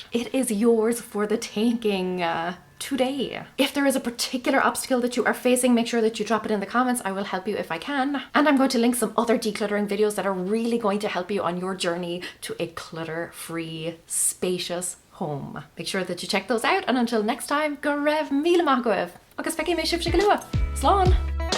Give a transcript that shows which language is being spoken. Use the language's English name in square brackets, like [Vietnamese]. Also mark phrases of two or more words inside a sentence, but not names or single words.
[English] It is yours for the taking today. If there is a particular obstacle that you are facing, make sure that you drop it in the comments. I will help you if I can. And I'm going to link some other decluttering videos that are really going to help you on your journey to a clutter-free, spacious home. Make sure that you check those out, and until next time, [Irish] go raibh míle maith. Agus feici mé sibh go luath. Slán!